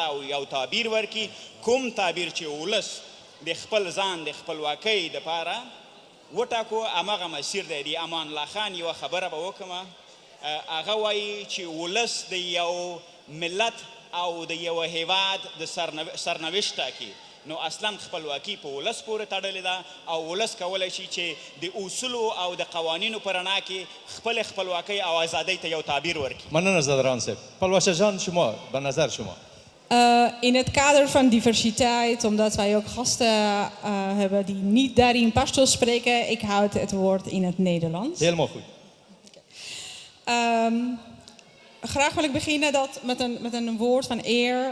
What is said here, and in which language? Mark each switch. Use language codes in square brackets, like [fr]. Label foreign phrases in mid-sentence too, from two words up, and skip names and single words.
[ps] او یو تعبیر ورکړي کوم تعبیر چې ولس د خپل ځان د خپلواکۍ دپاره وټاکو هماغه مسیر دی د امان الله خان یوه خبره به وکړمه هغه وایي چې ولس د یو ملت او د یوه هیواد د سرنوشت ټاکي نو اصلا خپلواکي په ولس پورې تړلې ده او ولس کولی شي چې د اصولو او د قوانینو په رڼا کې خپل خپلواکۍ او ازادۍ ته یو تعبیر ورکړي مننه زدران صاحب پلوشه جان [fa] شما به نظر شما [nl] In het kader van diversiteit, omdat wij ook gasten hebben die niet daarin Pashto spreken, ik houd het woord in het Nederlands. Helemaal goed. Graag wil ik beginnen met een woord van eer.